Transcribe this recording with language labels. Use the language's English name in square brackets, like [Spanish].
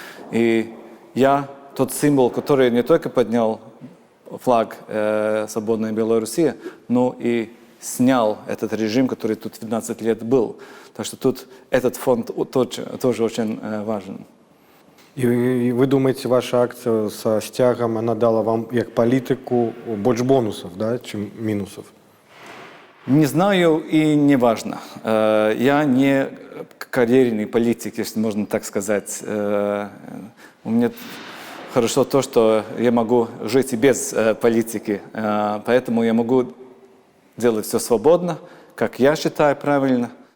[Russian] И я тот символ, который не только поднял флаг свободной Беларуси, но и снял этот режим, который тут 12 лет был. Так что тут этот фонд тоже очень важен. [Ukrainian] І ви думаєте, ваша акція з стягом, вона дала вам, як політику, більше бонусів, да, чим мінусів? [Russian] Не знаю и не важно. Я не карьерный политик, если можно так сказать. У меня хорошо то, что я могу жить и без политики, поэтому я могу делать все свободно, как я считаю правильно.